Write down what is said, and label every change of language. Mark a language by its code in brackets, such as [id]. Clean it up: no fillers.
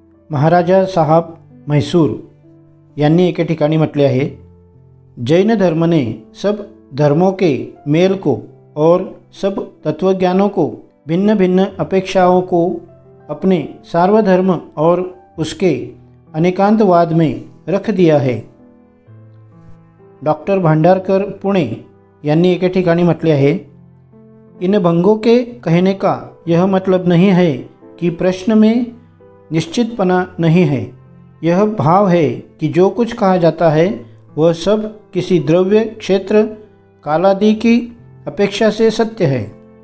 [mr] महाराजा साहब म्हैसूर यांनी एके ठिकाणी म्हटले आहे, [hi] जैन धर्म ने सब धर्मों के मेल को और सब तत्वज्ञानों को भिन्न भिन्न अपेक्षाओं को अपने सार्वधर्म और उसके अनेकांतवाद में रख दिया है. [mr] डॉक्टर भांडारकर पुणे यांनी एके ठिकाणी म्हटले आहे, [hi] इन भंगों के कहने का यह मतलब नहीं है कि प्रश्न में निश्चितपना नहीं है। यह भाव है कि जो कुछ कहा जाता है वह सब किसी द्रव्य, क्षेत्र, कालादि की अपेक्षा से सत्य है।